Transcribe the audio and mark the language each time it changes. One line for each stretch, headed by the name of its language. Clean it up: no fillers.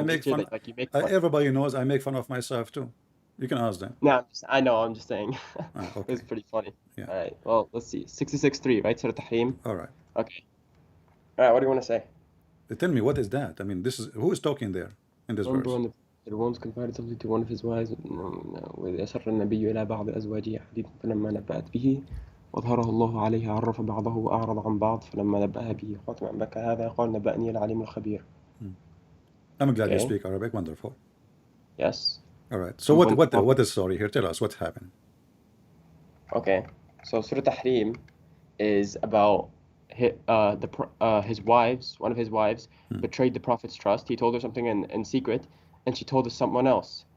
English: Everybody knows I make fun of myself too. You can ask them. No, I know. I'm just saying. Okay. It's pretty funny. Yeah. All right. Well, let's see. 66.3, right? Surah Tahrim. All right. Okay. All right. What do you want to say? Tell me, what is that? I mean, who is talking there in this verse? It once confided something to one of his wives.
Arabic: وإذ أسر النبي إلى بعض أزواجه حديثا فلما نبأت به وأظهره الله عليه عرف بعضه وأعرض عن بعض فلما نبأها به قالت من أنبأك هذا قال نبأني العليم الخبير.
English: I'm glad you speak Arabic. Wonderful. Yes. All right. So what is the story here? Tell us what happened. Okay. So Surah Tahrim is about his wives. One of his wives betrayed the Prophet's trust. He told her something in secret, and she told us someone else.